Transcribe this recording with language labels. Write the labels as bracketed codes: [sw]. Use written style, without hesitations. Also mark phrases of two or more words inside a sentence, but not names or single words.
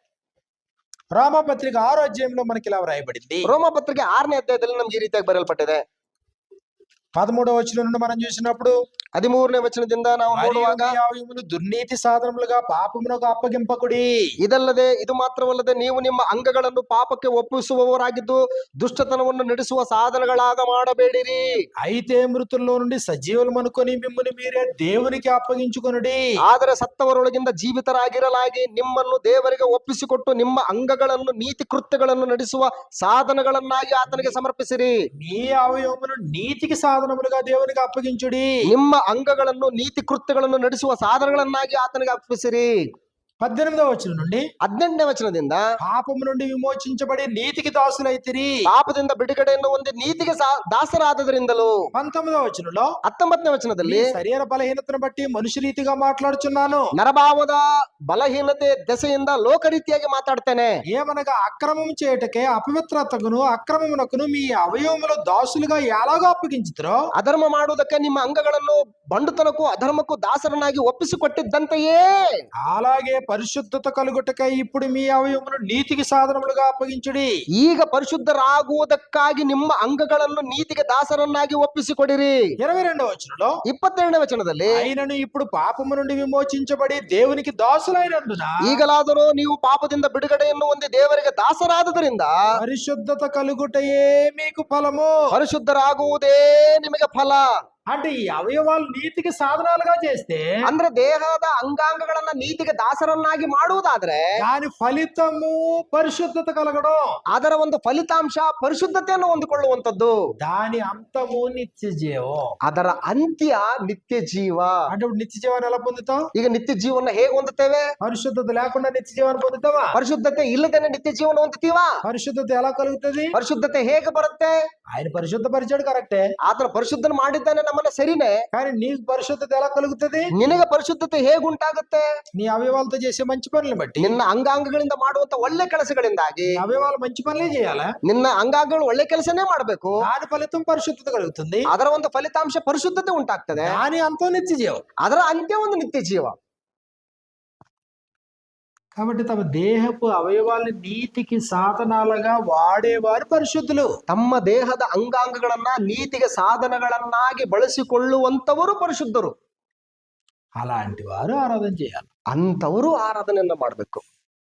[te] 6వ అధ్యాయంలో మనకి ఇలా వ్రాయబడింది. [kn] ರೋಮಪತ್ರಿಕೆ 6ನೇ ಅಧ್ಯಾಯದಲ್ಲಿ ನಮ್ಗೆ ಈ ರೀತಿಯಾಗಿ ಬರೆಯಲ್ಪಟ್ಟಿದೆ. [te] 13వ వచనం నుండి మనం చూసినప్పుడు, [kn] 13ನೇ ವಚನದಿಂದ ನಾವು ನೋಡುವಾಗ, [te] మరియు మీ అవయవములు దుర్నీతి సాధనములుగా పాపమునకు అప్పగింపకుడి. [kn] ಇದಲ್ಲದೆ ಇದು ಮಾತ್ರವಲ್ಲದೆ ನೀವು ನಿಮ್ಮ ಅಂಗಗಳನ್ನು ಪಾಪಕ್ಕೆ ಒಪ್ಪಿಸುವವರಾಗಿದ್ದು ದುಷ್ಟತನವನ್ನು ನಡೆಸುವ ಸಾಧನಗಳಾಗ ಮಾಡಬೇಡಿರಿ. [te] అయితే మృతుల్లో నుండి సజీవులు అనుకొని మిమ్మల్ని మీరే దేవునికి అప్పగించుకొనుడి. [kn] ಆದರೆ ಸತ್ತವರೊಳಗಿಂದ ಜೀವಿತರಾಗಿರಲಾಗಿ ನಿಮ್ಮನ್ನು ದೇವರಿಗೆ ಒಪ್ಪಿಸಿಕೊಟ್ಟು ನಿಮ್ಮ ಅಂಗಗಳನ್ನು ನೀತಿ ಕೃತ್ಯಗಳನ್ನು ನಡೆಸುವ ಸಾಧನಗಳನ್ನಾಗಿ ಆತನಿಗೆ ಸಮರ್ಪಿಸಿರಿ. [te] మీ అవయవములు నీతికి సాధనములుగా దేవునికి అప్పగించుడి. [kn] ನಿಮ್ಮ ಅಂಗಗಳನ್ನು ನೀತಿ ಕೃತ್ಯಗಳನ್ನು ನಡೆಸುವ ಸಾಧನಗಳನ್ನಾಗಿ ಆತನಿಗೆ ಅರ್ಪಿಸಿರಿ. [te] 18వ వచనం నుండి, [kn] 18ನೇ ವಚನದಿಂದ [te] పాపము నుండి విమోచించబడి నీతికి దాసులైతిరి. [kn] ಪಾಪದಿಂದ ಬಿಡುಗಡೆಯನ್ನು ಹೊಂದಿ ನೀತಿಗೆ ದಾಸರಾದದರಿಂದಲೂ. [te] 19వ వచనంలో, [kn] 19ನೇ ವಚನದಲ್ಲಿ [te] మీ శరీర బలహీనతను బట్టి మనుషు రీతిగా మాట్లాడుచున్నాను, [kn] ನರಭಾವದ ಬಲಹೀನತೆ ದೆಸೆಯಿಂದ ಲೋಕರೀತಿಯಾಗಿ ಮಾತಾಡ್ತೇನೆ. [te] ఏమనగా అక్రమము చేయుటకే అపవిత్రతకును అక్రమమునకును మీ అవయవములు దాసులుగా ఎలాగో అప్పగించుతారో, [kn] ಅಧರ್ಮ ಮಾಡುವುದಕ್ಕೆ ನಿಮ್ಮ ಅಂಗಗಳನ್ನು ಬಂಡುತನಕ್ಕೂ ಅಧರ್ಮಕ್ಕೂ ದಾಸರನ್ನಾಗಿ ಒಪ್ಪಿಸಿಕೊಟ್ಟಿದ್ದಂತೆಯೇ [te] అలాగే పరిశుద్ధత కలుగుటకై ఇప్పుడు మీ అవయవమును నీతికి సాధనములుగా అప్పగించుడి. [kn] ಈಗ ಪರಿಶುದ್ಧರಾಗುವುದಕ್ಕಾಗಿ ನಿಮ್ಮ ಅಂಗಗಳನ್ನು ನೀತಿಗೆ ದಾಸರನ್ನಾಗಿ ಒಪ್ಪಿಸಿಕೊಡಿರಿ. [te] 22వ వచనంలో [kn] 22ನೇ ವಚನದಲ್ಲಿ [te] ఆయనను ఇప్పుడు పాపము నుండి విమోచించబడి దేవునికి దాసులైనందున [kn] ಈಗಲಾದರೂ ನೀವು ಪಾಪದಿಂದ ಬಿಡುಗಡೆಯನ್ನು ಹೊಂದಿ ದೇವರಿಗೆ ದಾಸರಾದುದರಿಂದ [te] పరిశుద్ధత కలుగుటయే మీకు ఫలము. [kn] ಪರಿಶುದ್ಧರಾಗುವುದೇ ನಿಮಗೆ ಫಲ. [te] అంటే ఈ అవయవాలు నీతికి సాధనాలుగా చేస్తే [kn] ಅಂದ್ರೆ ದೇಹದ ಅಂಗಾಂಗಗಳನ್ನ ನೀತಿಗೆ ದಾಸರನ್ನಾಗಿ ಮಾಡುವುದಾದ್ರೆ [te] దాని ఫలితము పరిశుద్ధత కలగడం, [kn] ಅದರ ಒಂದು ಫಲಿತಾಂಶ ಪರಿಶುದ್ಧತೆಯನ್ನು ಹೊಂದಿಕೊಳ್ಳುವಂತದ್ದು. [te] దాని అంతము నిత్య జీవం. [kn] ಅದರ ಅಂತ್ಯ ನಿತ್ಯ ಜೀವ. [te] అంటే ఇప్పుడు నిత్య జీవాన్ని ఎలా పొందుతాం? [kn] ಈಗ ನಿತ್ಯ ಜೀವನ ಹೇಗೆ ಹೊಂದುತ್ತೇವೆ? [te] పరిశుద్ధత లేకుండా నిత్య జీవాన్ని పొందుతావా? [kn] ಪರಿಶುದ್ಧತೆ ಇಲ್ಲದೇನೆ ನಿತ್ಯ ಜೀವನ ಹೊಂದುತ್ತೀವಾ? [te] పరిశుద్ధత ఎలా కలుగుతుంది? [kn] ಪರಿಶುದ್ಧತೆ ಹೇಗೆ ಬರುತ್ತೆ? [te] ఆయన పరిశుద్ధపరిచాడు కరెక్టే, [kn] ಆತನ ಪರಿಶುದ್ಧನ ಮಾಡಿದ್ದಾನೆ ನಮ್ಮನ್ನ, ಸರಿನೇ. [te] కానీ నీకు పరిశుద్ధత ఎలా కలుగుతుంది? [kn] ನಿನಗೆ ಪರಿಶುದ್ಧತೆ ಹೇಗೆ ಉಂಟಾಗುತ್ತೆ? [te] నీ అవయవాలతో చేసే మంచి పనులు బట్టి. [kn] ನಿನ್ನ ಅಂಗಾಂಗಗಳಿಂದ ಮಾಡುವಂತ ಒಳ್ಳೆ ಕೆಲಸಗಳಿಂದಾಗಿ. [te] నీ అవయవాలు మంచి పనులే చేయాలా? [kn] ನಿನ್ನ ಅಂಗಾಂಗಗಳು ಒಳ್ಳೆ ಕೆಲಸನೇ ಮಾಡಬೇಕು. [te] దాని ఫలితం పరిశుద్ధత కలుగుతుంది. [kn] ಅದರ ಒಂದು ಫಲಿತಾಂಶ ಪರಿಶುದ್ಧತೆ ಉಂಟಾಗ್ತದೆ. [te] దాని అంతం నిత్య జీవం. [kn] ಅದರ ಅಂತ್ಯ ಒಂದು ನಿತ್ಯ ಜೀವ. [te] కాబట్టి తమ దేహపు అవయవాల్ని నీతికి సాధనాలుగా వాడేవారు పరిశుద్ధులు. [kn] ತಮ್ಮ ದೇಹದ ಅಂಗಾಂಗಗಳನ್ನ ನೀತಿಗೆ ಸಾಧನಗಳನ್ನಾಗಿ ಬಳಸಿಕೊಳ್ಳುವಂತವರು ಪರಿಶುದ್ಧರು. [te] అలాంటి వారు ఆరాధన చేయాలి. [kn] ಅಂತವರು ಆರಾಧನೆಯನ್ನ ಮಾಡಬೇಕು.